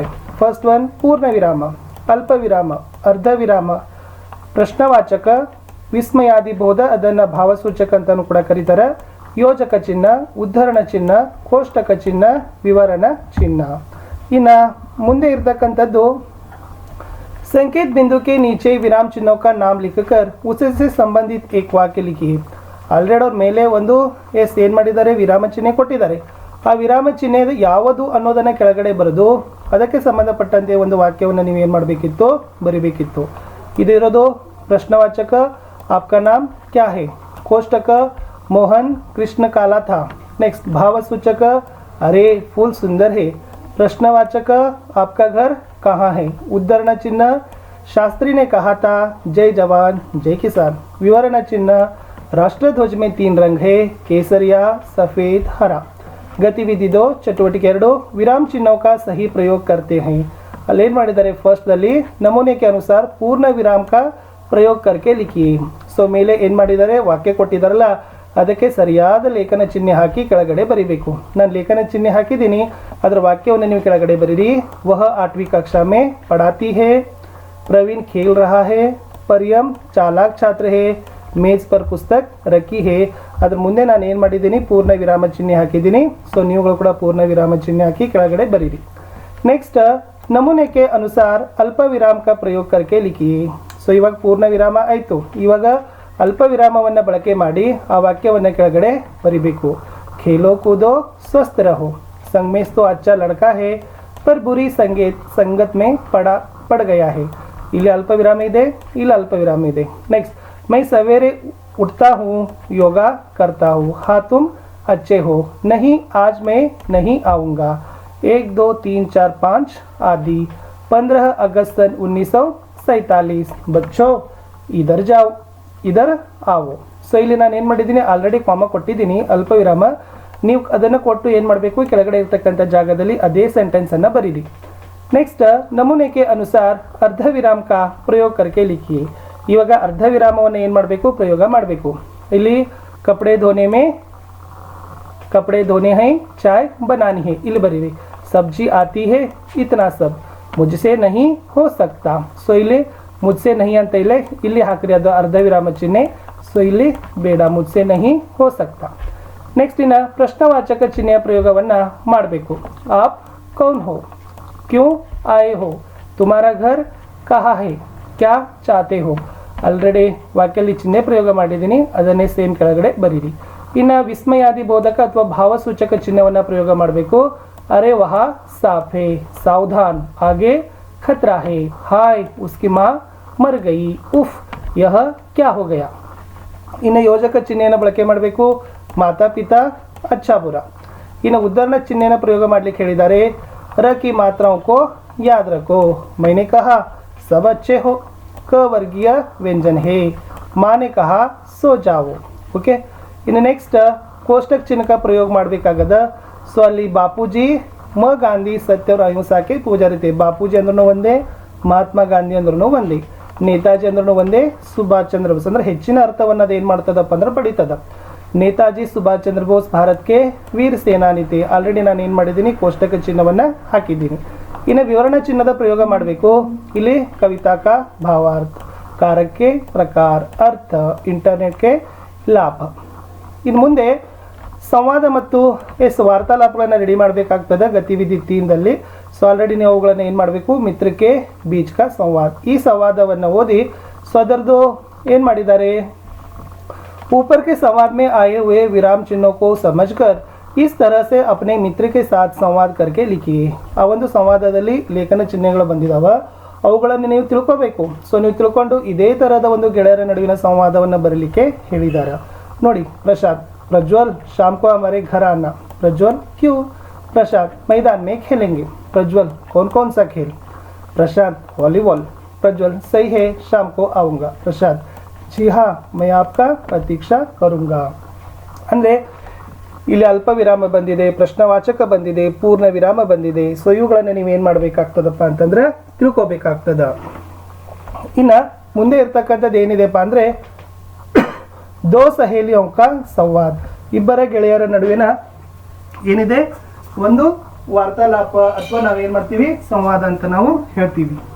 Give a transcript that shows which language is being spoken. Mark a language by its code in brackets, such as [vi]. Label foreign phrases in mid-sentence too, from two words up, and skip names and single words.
[en] first one [kn] ಪೂರ್ಣ ವಿರಾಮ, ಅಲ್ಪ ವಿರಾಮ, ಅರ್ಧ ವಿರಾಮ, ಪ್ರಶ್ನವಾಚಕ, ವಿಸ್ಮಯಾದಿಬೋಧ, ಅದನ್ನು ಭಾವಸೂಚಕ ಅಂತಲೂ ಕೂಡ ಕರೀತಾರೆ, ಯೋಜಕ ಚಿಹ್ನ, ಉದ್ಧರಣ ಚಿಹ್ನ, ಕೋಷ್ಟಕ ಚಿಹ್ನ, ವಿವರಣ ಚಿಹ್ನ. ಇನ್ನು ಮುಂದೆ ಇರತಕ್ಕಂಥದ್ದು [hi] संकेत बिंदु के नीचे विराम चिन्हों का नाम लिखकर उससे संबंधित एक वाक्य लिखिए. [kn] ಆಲ್ರೆಡಿ ಅವ್ರ ಮೇಲೆ ಒಂದು ಏನು ಮಾಡಿದ್ದಾರೆ, ವಿರಾಮ ಚಿಹ್ನೆ ಕೊಟ್ಟಿದ್ದಾರೆ. ಆ ವಿರಾಮ ಚಿಹ್ನೆ ಯಾವುದು ಅನ್ನೋದನ್ನು ಕೆಳಗಡೆ ಬರೆದು ಅದಕ್ಕೆ ಸಂಬಂಧಪಟ್ಟಂತೆ ಒಂದು ವಾಕ್ಯವನ್ನು ನೀವು ಏನು ಮಾಡಬೇಕಿತ್ತು, ಬರಿಬೇಕಿತ್ತು. ಇದಿರೋದು ಪ್ರಶ್ನವಾಚಕ, [hi] आपका नाम क्या है, ಕೋಷ್ಟಕ, मोहन कृष्ण काला था. नेक्स्ट भावसूचक, अरे फूल सुंदर है. प्रश्नवाचक, आपका घर कहाँ है. उद्धरण चिन्ह, शास्त्री ने कहा था जय जवान जय किसान. विवरण चिन्ह, राष्ट्रध्वज में 3 रंग है, केसरिया, सफ़ेद, हरा. गतिविधि 2 चटुवटिके 2 विराम चिन्हों का सही प्रयोग करते हैं. अल्लेन [kn] ಮಾಡಿದ್ದಾರೆ ಫಸ್ಟ್ದಲ್ಲಿ ನಮೂನೆ [hi] के अनुसार पूर्ण विराम का प्रयोग करके लिखिए. [kn] ಸೊ ಮೇಲೆ ಏನು ಮಾಡಿದ್ದಾರೆ, ವಾಕ್ಯ ಕೊಟ್ಟಿದ್ದಾರಲ್ಲ ಅದಕ್ಕೆ ಸರಿಯಾದ ಲೇಖನ ಚಿಹ್ನೆ ಹಾಕಿ ಕೆಳಗಡೆ ಬರೀಬೇಕು. ನಾನು ಲೇಖನ ಚಿಹ್ನೆ ಹಾಕಿದ್ದೀನಿ, ಅದರ ವಾಕ್ಯವನ್ನು ನೀವು ಕೆಳಗಡೆ ಬರೀರಿ. [hi] वह 8वीं कक्षा में पढ़ाती है, प्रवीण खेल रहा है, परियम चालाक छात्र है, मेज पर पुस्तक रखी है. [kn] ಅದ್ರ ಮುಂದೆ ನಾನು ಏನು ಮಾಡಿದ್ದೀನಿ, ಪೂರ್ಣ ವಿರಾಮ ಚಿಹ್ನೆ ಹಾಕಿದ್ದೀನಿ. ಸೊ ನೀವುಗಳು ಕೂಡ ಪೂರ್ಣ ವಿರಾಮ ಚಿಹ್ನೆ ಹಾಕಿ ಕೆಳಗಡೆ ಬರೀರಿ. ನೆಕ್ಸ್ಟ್ ನಮೂನೆ [hi] के अनुसार [kn] ಅಲ್ಪ ವಿರಾಮ [hi] का प्रयोग करके लिखिए. [kn] ಸೊ ಇವಾಗ ಪೂರ್ಣ ವಿರಾಮ ಆಯಿತು, ಇವಾಗ ಅಲ್ಪ ವಿರಾಮವನ್ನು ಬಳಕೆ ಮಾಡಿ ಆ ವಾಕ್ಯವನ್ನು ಕೆಳಗಡೆ ಬರಿಬೇಕು. [hi] खेलो कूदो स्वस्थ रहो, संग में तो अच्छा लड़का है पर बुरी संगत में पड़ गया है. [kn] ಇಲ್ಲಿ ಅಲ್ಪ ವಿರಾಮ ಇದೆ, ಇಲ್ಲಿ ಅಲ್ಪ ವಿರಾಮ ಇದೆ. [hi] ನೆಕ್ಸ್ಟ್ मैं सवेरे उठता हूँ, योगा करता हूँ, हाँ तुम अच्छे हो, नहीं आज मैं नहीं आऊँगा. 1 2 3 4 5 आदि. 15 अगस्त सन 1947. बच्चों इधर जाओ, इधर आओ. [kn] ಸೊ ಇಲ್ಲಿ ನಾನು ಏನು ಮಾಡಿದ್ದೀನಿ, ಆಲ್ರೆಡಿ ಕಾಮ ಕೊಟ್ಟಿದ್ದೀನಿ, ಅಲ್ಪ ವಿರಾಮ. ನೀವು ಅದನ್ನು ಕೊಟ್ಟು ಏನು ಮಾಡಬೇಕು, ಕೆಳಗಡೆ ಇರ್ತಕ್ಕಂಥ ಜಾಗದಲ್ಲಿ ಅದೇ ಸೆಂಟೆನ್ಸನ್ನು ಬರೀರಿ. ನೆಕ್ಸ್ಟ್ ನಮೂನೆ [hi] के अनुसार [kn] ಅರ್ಧ ವಿರಾಮ [hi] का ಪ್ರಯೋಗ करके लिखिए. [kn] ಇವಾಗ ಅರ್ಧ ವಿರಾಮವನ್ನು ಏನು ಮಾಡಬೇಕು, ಪ್ರಯೋಗ ಮಾಡಬೇಕು. [hi] ಇಲ್ಲಿ कपड़े धोने हैं, चाय बनानी है, [kn] ಇಲ್ಲಿ ಬರೀರಿ. [hi] सब्जी आती है, इतना सब, मुझसे नहीं हो सकता. [kn] ಸೊ ಇಲ್ಲಿ [hi] मुझसे नहीं [kn] ಅಂತ ಇಲ್ಲಿ ಹಾಕ್ರಿ, ಅದು ಅರ್ಧ ವಿರಾಮ ಚಿಹ್ನೆ. ಸೊ ಇಲ್ಲಿ ಬೇಡ, [hi] मुझसे नहीं हो सकता. [kn] ನೆಕ್ಸ್ಟ್ ಇನ್ನು ಪ್ರಶ್ನವಾಚಕ ಚಿಹ್ನೆಯ ಪ್ರಯೋಗವನ್ನು ಮಾಡಬೇಕು. [hi] आप कौन हो, क्यों आए हो, तुम्हारा घर कहाँ है, क्या चाहते हो. [kn] ಆಲ್ರೆಡಿ ವಾಕ್ಯಲ್ಲಿ ಚಿಹ್ನೆ ಪ್ರಯೋಗ ಮಾಡಿದ್ದೀನಿ, ಅದನ್ನೇ ಸೇಮ್ ಕೆಳಗಡೆ ಬರೀರಿ. ಇನ್ನು ವಿಸ್ಮಯಾದಿ ಬೋಧಕ ಅಥವಾ ಭಾವಸೂಚಕ ಚಿಹ್ನೆಯನ್ನು ಪ್ರಯೋಗ ಮಾಡಬೇಕು. [hi] अरे वह साफ़ है, सावधान, आगे खतरा है, हाय उसकी माँ मर गई, उफ यह क्या हो गया. [kn] ಇನ್ನು ಯೋಜಕ ಚಿಹ್ನೆಯನ್ನು ಬಳಕೆ ಮಾಡಬೇಕು. [hi] माता पिता अच्छा बुरा. [kn] ಇನ್ನು ಉದ್ಧರಣ ಚಿಹ್ನೆಯನ್ನು ಪ್ರಯೋಗ ಮಾಡಲಿಕ್ಕೆ ಹೇಳಿದ್ದಾರೆ. [hi] र की ಮಾತ್ರಾओं को याद रखो, मैंने कहा सब अच्छे हो, क वर्गीय व्यंजन है, माँ ने कहा सो जाओ. [kn] ಓಕೆ. ಇನ್ನು ನೆಕ್ಸ್ಟ್ ಕೋಷ್ಟಕ ಚಿಹ್ನೆ का ಪ್ರಯೋಗ ಮಾಡಬೇಕಾಗದ. ಸೊ ಅಲ್ಲಿ ಬಾಪೂಜಿ ಮ ಗಾಂಧಿ ಸತ್ಯ और ಅಹಿಂಸಾಕ್ಕೆ ಪೂಜಾರಿ थे. ಬಾಪೂಜಿ ಅಂದ್ರೂ ಒಂದೇ, ಮಹಾತ್ಮ ಗಾಂಧಿ ಅಂದ್ರೂ ಒಂದೇ, ನೇತಾಜಿ ಅಂದ್ರೂ ಒಂದೇ, ಸುಭಾಷ್ ಚಂದ್ರ ಬೋಸ್ ಅಂದ್ರೆ ಹೆಚ್ಚಿನ ಅರ್ಥವನ್ನು ಅದು ಏನು ಮಾಡ್ತದಪ್ಪ ಅಂದ್ರೆ ಪಡಿತದ. ನೇತಾಜಿ ಸುಭಾಷ್ ಚಂದ್ರ ಬೋಸ್ ಭಾರತಕ್ಕೆ ವೀರ ಸೇನಾನಿ थे. ಆಲ್ರೆಡಿ ನಾನು ಏನು ಮಾಡಿದ್ದೀನಿ, ಕೋಷ್ಟಕ ಚಿಹ್ನವನ್ನು ಹಾಕಿದ್ದೀನಿ. ಇನ್ನು ವಿವರಣ ಚಿಹ್ನದ ಪ್ರಯೋಗ ಮಾಡಬೇಕು. ಇಲ್ಲಿ [hi] कविता का भावार्थ, कारक के प्रकार, अर्थ, इंटरनेट के लाभ. [kn] ಇನ್ನು ಮುಂದೆ ಸಂವಾದ ಮತ್ತು ವಾರ್ತಾಲಾಪಗಳನ್ನು ರೆಡಿ ಮಾಡಬೇಕಾಗ್ತದೆ ಗತಿವಿಧಿ 3ದಲ್ಲಿ. ಸೊ ಆಲ್ರೆಡಿ ನೀವು ಅವುಗಳನ್ನು ಏನು ಮಾಡಬೇಕು, ಮಿತ್ರಕ್ಕೆ [hi] बीच का संवाद. [kn] ಈ ಸಂವಾದವನ್ನು ಓದಿ ಸದರ್ದು ಏನು ಮಾಡಿದ್ದಾರೆ, [hi] ऊपर के संवाद में आए हुए विराम चिन्हों को समझकर इस तरह से अपने मित्र के साथ संवाद करके लिखिए. [kn] ಆ ಒಂದು ಸಂವಾದದಲ್ಲಿ ಲೇಖನ ಚಿಹ್ನೆಗಳು ಬಂದಿದಾವ, ಅವುಗಳನ್ನು ನೀವು ತಿಳ್ಕೋಬೇಕು. ಸೊ ನೀವು ತಿಳ್ಕೊಂಡು ಇದೇ ತರಹದ ಒಂದು ಗೆಳೆಯರ ನಡುವಿನ ಸಂವಾದವನ್ನು ಬರಲಿಕ್ಕೆ ಹೇಳಿದ್ದಾರೆ. ನೋಡಿ, [hi] प्रशांत, प्रज्वल शाम को हमारे घर आना. प्रज्वल, क्यों? प्रशांत, मैदान में खेलेंगे. प्रज्वल, कौन कौन सा खेल? प्रशांत, वॉलीबॉल. प्रज्वल, सही है, शाम को आऊँगा. प्रशांत, जी हाँ, मैं आपका प्रतीक्षा करूँगा. [kn] ಅಂದರೆ ಇಲ್ಲಿ ಅಲ್ಪ ವಿರಾಮ ಬಂದಿದೆ, ಪ್ರಶ್ನವಾಚಕ ಬಂದಿದೆ, ಪೂರ್ಣ ವಿರಾಮ ಬಂದಿದೆ. ಸೊ ಇವುಗಳನ್ನು ನೀವೇನು ಮಾಡಬೇಕಾಗ್ತದಪ್ಪ ಅಂತಂದ್ರೆ ತಿಳ್ಕೊಬೇಕಾಗ್ತದ. ಇನ್ನು ಮುಂದೆ ಇರ್ತಕ್ಕಂಥದ್ದು ಏನಿದೆಪ್ಪ ಅಂದರೆ [hi] दो सहेलियों का संवाद, [kn] ಇಬ್ಬರ ಗೆಳೆಯರ ನಡುವಿನ ಏನಿದೆ ಒಂದು ವಾರ್ತಾಲಾಪ ಅಥವಾ ನಾವೇನು ಮಾಡ್ತೀವಿ ಸಂವಾದ ಅಂತ ನಾವು ಹೇಳ್ತೀವಿ.